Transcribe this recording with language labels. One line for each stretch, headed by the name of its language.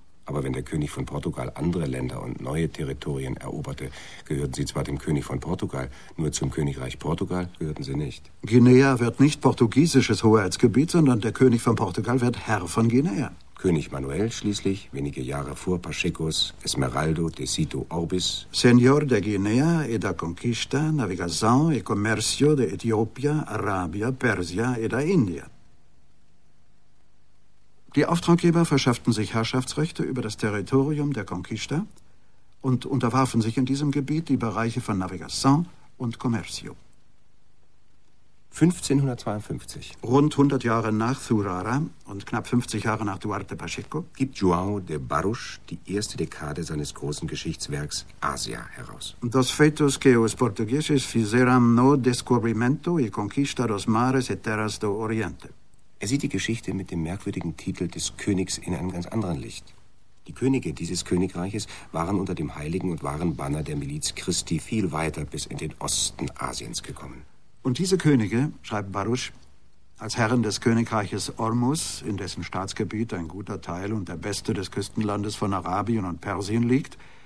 German: Aber wenn der König von Portugal andere Länder und neue Territorien eroberte, gehörten sie zwar dem König von Portugal, nur zum Königreich Portugal gehörten sie nicht. Guinea wird nicht portugiesisches Hoheitsgebiet, sondern der König von Portugal wird Herr von Guinea. König Manuel schließlich, wenige Jahre vor Pachecos Esmeraldo de Sito Orbis.
Portuguese: Señor de Guinea e da Conquista, Navegação e Comércio de Etiópia, Arábia, Persia e da Índia.
German: Die Auftraggeber verschafften sich Herrschaftsrechte über das Territorium der Conquista und unterwarfen sich in diesem Gebiet die Bereiche von Navegação und Comércio. 1552, rund 100 Jahre nach Zurara und knapp 50 Jahre nach Duarte Pacheco, gibt João de Barros die erste Dekade seines großen Geschichtswerks Asia heraus.
Portuguese: Dos feitos que os portugueses fizeram no descobrimento e conquista dos mares e terras do Oriente.
German: Er sieht die Geschichte mit dem merkwürdigen Titel des Königs in einem ganz anderen Licht. Die Könige dieses Königreiches waren unter dem heiligen und wahren Banner der Miliz Christi viel weiter bis in den Osten Asiens gekommen. Und diese Könige, schreibt Barusch, als Herren des Königreiches Ormus, in dessen Staatsgebiet ein guter Teil und der beste des Küstenlandes von Arabien und Persien liegt,